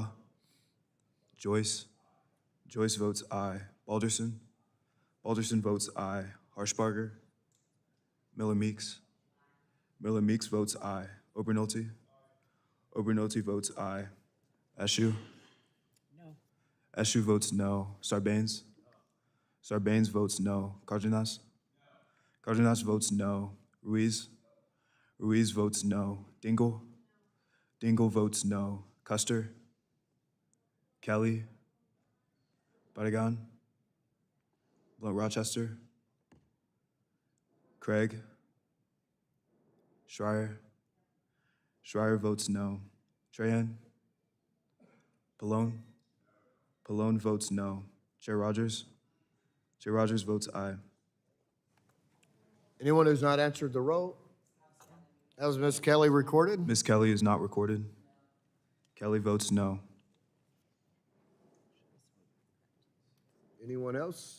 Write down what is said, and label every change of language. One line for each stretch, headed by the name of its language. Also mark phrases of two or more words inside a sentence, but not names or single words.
English: Joyce. Joyce votes aye. Balderson. Balderson votes aye. Harshbarger. Miller Meeks. Miller Meeks votes aye. Obernolte. Obernolte votes aye. Eshu. No. Eshu votes no. Sarbanes. Sarbanes votes no. Cardenas. Cardenas votes no. Ruiz. Ruiz votes no. Dingell. Dingell votes no. Custer. Kelly. Barragan. Blunt Rochester. Craig. Schreier. Schreier votes no. Trahan. Pallone. Pallone votes no. Chair Rogers. Chair Rogers votes aye. Anyone who's not answered the roll? Has Ms. Kelly recorded? Ms. Kelly is not recorded. Kelly votes no. Anyone else?